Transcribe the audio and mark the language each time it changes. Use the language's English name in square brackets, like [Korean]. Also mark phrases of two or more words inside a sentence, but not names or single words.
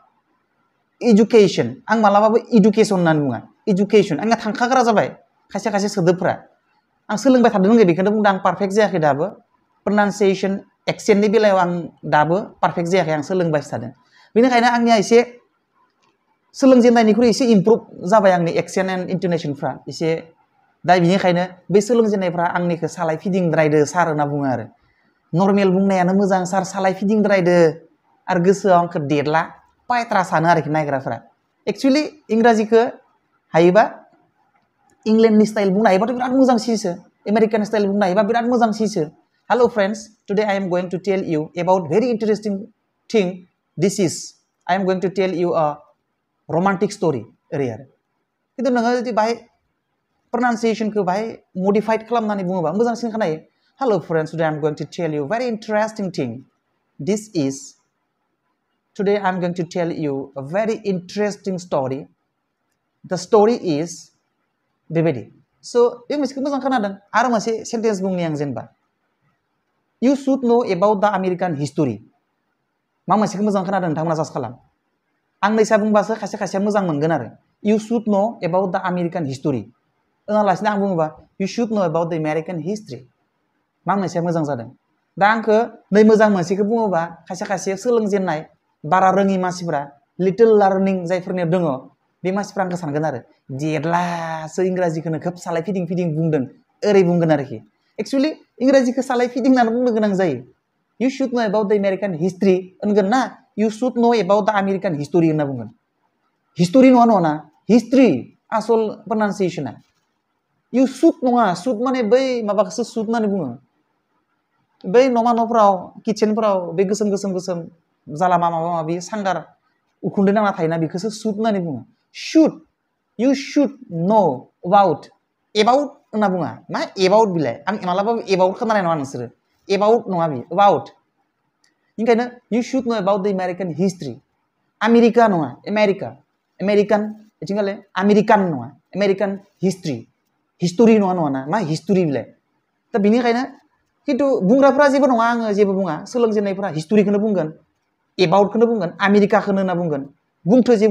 [Bodo] इडुकेसन आं मालाबाबो इडुकेसन होननानै बुङा इडुकेसन आंना थांखाग्रा जाबाय खायसे सोदोबफ्रा आं सोलोंबाय थादों बेखौनो बुंदों आं पारफेक्ट जायाखै दाबो pronunciation accentनि बेलायाव आं दाबो पारफेक्ट जायाखै आं सोलोंबायसो थादों बेनिखायनो आंनिया एसे सोलोंजेननायनिख्रुइ एसे इमप्रुभ जाबाय आंनि [English] accent and intonationफ्रा [Bodo] एसे दा बिनिखायनो बे सोलोंजेननायफ्रा आंनिखौ सालाय फिदिंद्रायदो सार होनना बुङो आरो नर्मेल बुंनायानो मोजां सार सालाय फिदिंद्रायदो आरो गोसोआव आंखौ देरला पायत्रा सानो आरोखि नायग्राफोरा एक्चुअलि इंराजिखौ हायोबा इंलेन्डनि स्टाइल बुंनो हायोबाथ' बिराद मोजांसिनसो [English] American style [Bodo] बुंनो हायोबा बिराद मोजांसिनसो [English] hello friends today I am going to tell you about very interesting thing this is I am going to tell you a romantic story [Bodo] ओरै आरो खिन्थु नोङो जुदि बाहाय pronunciationखौ बाहाय मडिफाइड खालामनानै बुङोबा मोजांसिन [English] खोनायो hello friends today I am going to tell you very interesting thing this is today I am going to tell you a very interesting story the story is [Bodo] बेबायदि स' बे मोनसेखौ मोजां खोनादों आरो मोनसे सेन्टेन्स बुंनि आं जेनेबा [English] you should know about the American history [Bodo] मा मोनसेखौ मोजां खोनादों नोंथांमोना जास्ट खालाम आं नैसा बुंबासो खायसे खायसेया मोजां मोनगोन आरो [English] you should know about the American history [Bodo] होनालासिनो आं बुङोबा [English] you should know about the American history [Bodo] मा मोनसेया मोजां जादों दा आंखौ नै मोजां मोनसेखौ बुङोबा खायसे खायसे सोलोंजेननाय बारा रोङि मानसिफोरा [English] little learning [Bodo] जायफोरनियाव दङ बे मानसिफ्रा आंखौ सानगोन आरो देरलासो इंराजिखौनो खोब सालाय फिदिं फिदिं बुंदों ओरै बुंगोन आरोखि एक्चुअली इंराजिखौ सालाय फिदिंनानै बुंनो गोनां जायो [English] you should know about the American history [Bodo] होनगोन ना [English] you should know about the American history [Bodo] होनना बुंगोन हिस्टरि नङा नङा हिस्ट्रि आसल प्रनाउन्सिएसना [English] you should [Bodo] नङा should माने बै माबाखौसो should होननानै बुङो बै न'मा न'फोराव किचेनफोराव बे गोसोम गोसोम गोसोम जालामा माबा माबि सांगार उखुन्दै नांना थायोना बेखौसो should होननानै बुङो [English] should you should know about [Bodo] होनना बुङा मा about बिलाय आं मालाबाबो about खोनानाय नङा नोंसोरो about नङा बि about ओंखायनो [English] you should know about the American [Bodo] history आमेरिका नङा आमेरिकान बिथिंगाले आमेरिकान नङा [English] American history [Bodo] हिस्टरि नङा नङा ना मा हिस्टरि बिलाय दा बिनिखायनो खिन्थु बुंग्राफ्रा जेबो नङा आङो जेबो बुङा सोलोंजेननायफ्रा हिस्टरिखौनो बुंगोन एबाउटखौनो बुंगोन आमेरिकाखौनो होनना बुंगोन बुंथ' जेबो